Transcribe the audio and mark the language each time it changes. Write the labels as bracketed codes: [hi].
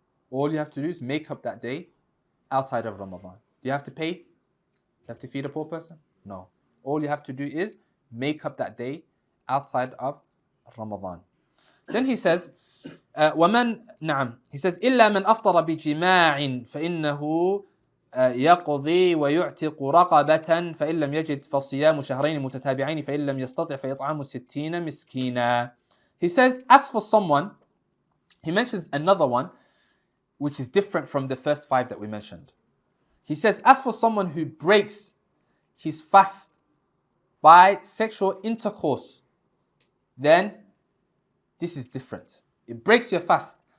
[en] All you have to do is make up that day outside of Ramadan. Do you have to pay? Do you have to feed a poor person? No. All you have to do is make up that day outside of Ramadan. Then he says, [ar] ومن نعم. [en] He says, [ar] إلا من أفطر بجماع فإنه يقضي ويعتق رقبة فإن لم يجد فصيام شهرين متتابعين فإن لم يستطع فإطعام 60 مسكينا. [en] He says, as for someone, he mentions another one which is different from the first 5 that we mentioned. He says, as for someone who breaks his fast by sexual intercourse, then this is different. It breaks your fast.